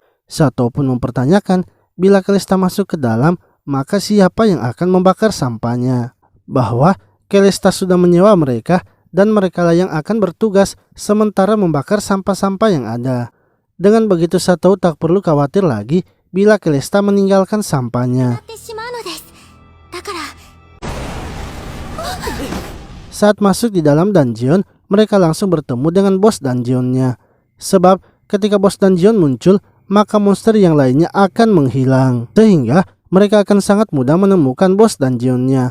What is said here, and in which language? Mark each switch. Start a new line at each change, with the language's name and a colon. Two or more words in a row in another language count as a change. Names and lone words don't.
Indonesian: Sato pun mempertanyakan bila Calista masuk ke dalam, maka siapa yang akan membakar sampahnya. Bahwa Calista sudah menyewa mereka dan mereka lah yang akan bertugas sementara membakar sampah-sampah yang ada. Dengan begitu Sato tak perlu khawatir lagi bila Calista meninggalkan sampahnya.
Japanese: ってしまうのです。だから、
Indonesian: Saat masuk di dalam dungeon, mereka langsung bertemu dengan bos dungeonnya. Sebab ketika bos dungeon muncul, maka monster yang lainnya akan menghilang. Sehingga mereka akan sangat mudah menemukan bos dungeonnya.